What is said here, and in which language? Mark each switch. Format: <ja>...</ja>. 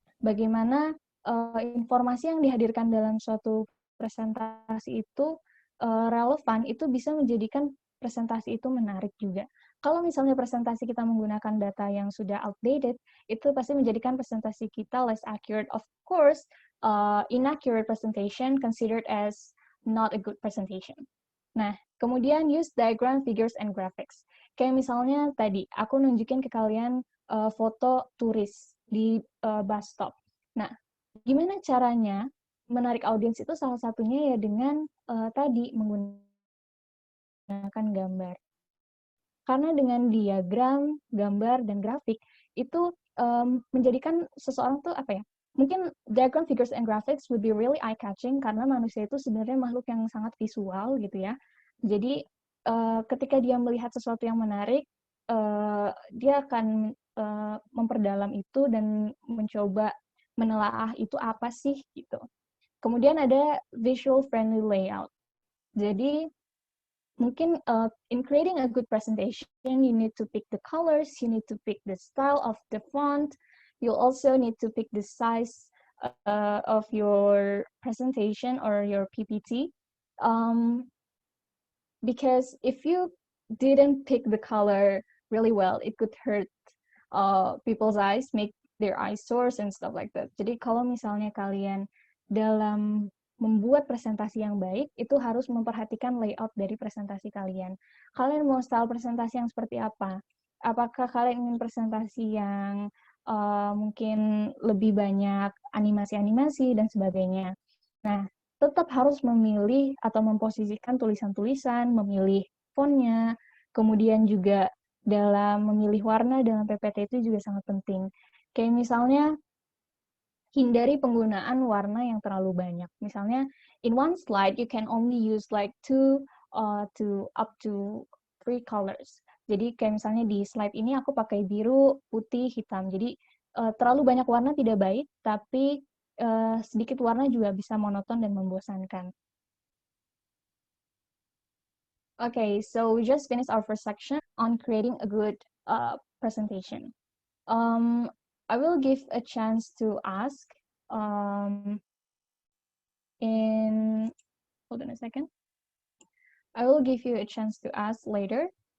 <id>Bagaimana informasi yang dihadirkan dalam suatu presentasi itu relevan, itu bisa menjadikan presentasi itu menarik juga. Kalau misalnya presentasi kita menggunakan data yang sudah outdated, itu pasti menjadikan presentasi kita</id> <en>less accurate. Of course, inaccurate presentation considered as not a good presentation.</en> <id>Nah, kemudian</id> <en>use diagram, figures, and graphics.</en> <id>Kayak misalnya tadi, aku nunjukin ke kalian foto turis di bus stop. Nah, gimana caranya menarik audiens itu salah satunya ya dengan tadi menggunakan gambar. Karena dengan diagram, gambar, dan grafik, itu menjadikan seseorang tuh apa ya, mungkin</id> <en>diagram, figures, and graphics would be really eye-catching</en> <id>karena manusia itu sebenarnya makhluk yang sangat visual gitu ya. Jadi ketika dia melihat sesuatu yang menarik, dia akan memperdalam itu dan mencoba menelaah itu apa sih gitu. Kemudian ada visual friendly layout. Jadi mungkin</id> <en>in creating a good presentation, you need to pick the colors, you need to pick the style of the font, you also need to pick the size of your presentation or your PPT. Because if you didn't pick the color really well, it could hurt people's eyes, make their eyes sore and stuff like that.</en> <id>Jadi kalau misalnya kalian dalam membuat presentasi yang baik, itu harus memperhatikan layout dari presentasi kalian. Kalian mau style presentasi yang seperti apa? Apakah kalian ingin presentasi yang mungkin lebih banyak animasi-animasi dan sebagainya? Nah, tetap harus memilih atau memposisikan tulisan-tulisan, memilih fontnya, kemudian juga dalam memilih warna dalam PPT itu juga sangat penting. Kayak misalnya, hindari penggunaan warna yang terlalu banyak. Misalnya,</id> <en>in one slide, you can only use like two to up to 3 colors.</en> <id>Jadi kayak misalnya di slide ini aku pakai biru, putih, hitam. Jadi terlalu banyak warna tidak baik, tapi sedikit warna juga bisa monoton dan membosankan.</id> <en>Okay, so we just finished our first section on creating a good presentation. I will give a chance to ask hold on a second. I will give you a chance to ask later</en>